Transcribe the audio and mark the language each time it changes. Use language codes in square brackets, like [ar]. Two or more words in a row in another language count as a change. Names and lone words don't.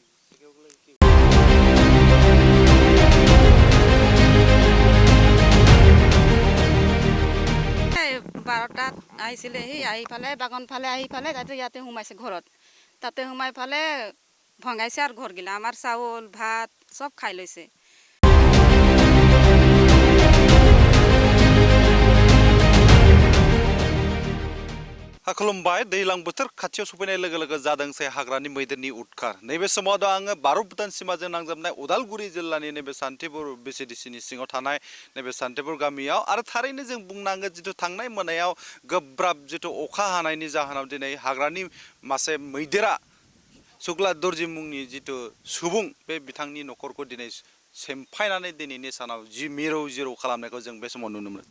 [as] 12টাত আহিছিলে, সি আহি ফালে বাগান ফালে আহি ফালে তাতে ইয়াতে সোমাইছে ঘৰত। তাতে সোমাই ফালে ভঙাইছে আৰু ঘৰগিলা, আমাৰ চাউল ভাত চব খাই লৈছে। [brx] खुलुमबाय दैलां बोथोर खाथियाव सफैनाय लोगो लोगो जादोंसै हाग्रानि मैदेरनि उदखार। नैबे समाव दा आङो भारत भुटान सिमाजों नांजाबनाय उदालगुरि जिल्लानि नैबे सान्थिपुर बिसिडिसिनि सिङाव थानाय नैबे सान्थिपुर गामियाव आरो थारैनो जों बुंनांगोन जिथु थांनाय मोनायाव गोब्राब जिथु अखा हानायनि जाहोनाव दिनै हाग्रानि मासे मैदेरा सुक्ला दर्जि मुंनि जिथु सुबुं बे बिथांनि न'खरखौ दिनै सेमफायनानै दिनैनि सानाव जि मिरौ जिरौ खालामनायखौ जों बे समाव नुनो मोनो।